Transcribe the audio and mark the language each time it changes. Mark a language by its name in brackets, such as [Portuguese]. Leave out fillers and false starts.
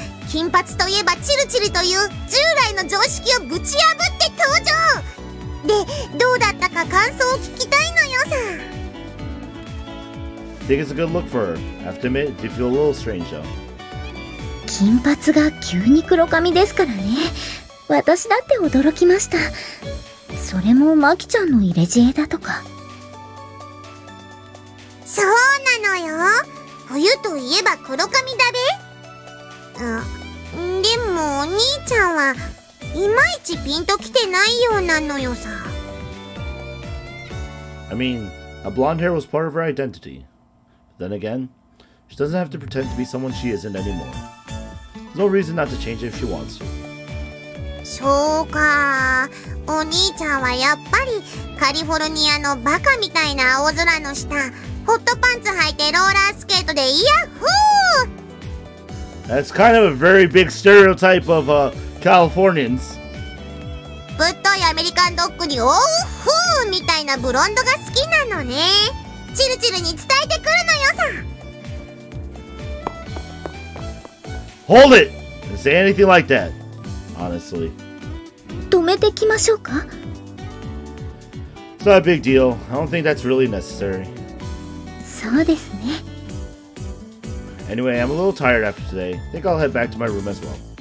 [Japanese] 金髪といえばチルチルという従来の常識をぶち破って登場で、どうだったか感想を聞きたいのよさ。 [English] Think it's a good look for her. Have to admit, it did feel a little strange though. [Japanese] 金髪が急に黒髪ですからね。私だって驚きました。それもマキちゃんの入れ知恵だとか。そうなのよ。冬といえば黒髪だべ。でもお兄ちゃんはいまいちピンときてないようなのよさ。 [English] I mean, a blonde hair was part of her identity. But then again, she doesn't have to pretend to be someone she isn't anymore. There's no reason not to change it if she wants to. [Japanese] そうか、お兄ちゃんはやっぱりカリフォルニアのバカみたいな青空の下、ホットパンツ履いてローラースケートでイヤッホー。 [English] That's kind of a very big stereotype of Californians. [Japanese] ぶっといアメリカンドッグにオーフーみたいなブロンドが好きなのね。チルチルに伝えてくるのよさ。 [English] Hold it! Don't say anything like that. Honestly. [Japanese] 止めてきましょうか？ [English] It's not a big deal. I don't think that's really necessary. [Japanese] そうですね。 [English] Anyway, I'm a little tired after today. I think I'll head back to my room as well.